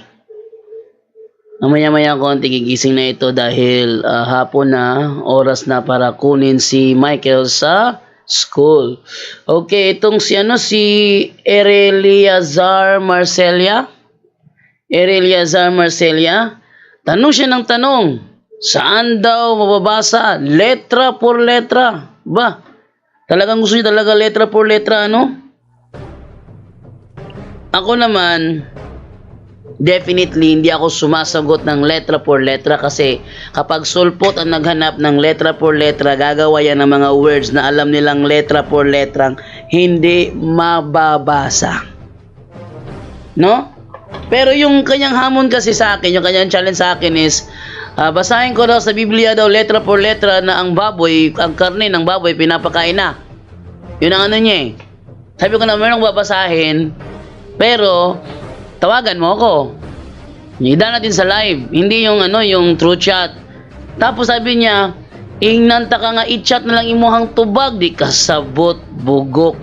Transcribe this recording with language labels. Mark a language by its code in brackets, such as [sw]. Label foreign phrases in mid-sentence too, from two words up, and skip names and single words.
[tl] Mamaya-maya konti gigising na ito dahil hapon na, oras na para kunin si Michael sa school. Okay, itong si Ereliazar Marcelia. Ereliazar Marcelia. Tanong siya ng tanong. Saan daw mababasa? [es] Letra por letra. [tl] Ba? Talagang gusto niya talaga [es] letra por letra, [tl] ano? Ako naman, definitely hindi ako sumasagot ng [es] letra por letra [tl] kasi kapag sulpot ang naghanap ng [es] letra por letra, [tl] gagawa yan ng mga words na alam nilang [es] letra por letrang [tl] hindi mababasa. No? Pero yung kanyang hamon kasi sa akin, yung kanyang challenge sa akin is basahin ko daw sa Biblia daw [es] letra por letra [tl] na ang baboy, ang karne ng baboy pinapakain na. Yun ang niya eh. Sabi ko na meron babasahin, pero tawagan mo ako. Ida natin sa live, hindi yung yung [en] true chat. [tl] Tapos sabi niya, [ceb] ingnanta ka nga i-chat na lang imuhang tubag di kasabot bugok.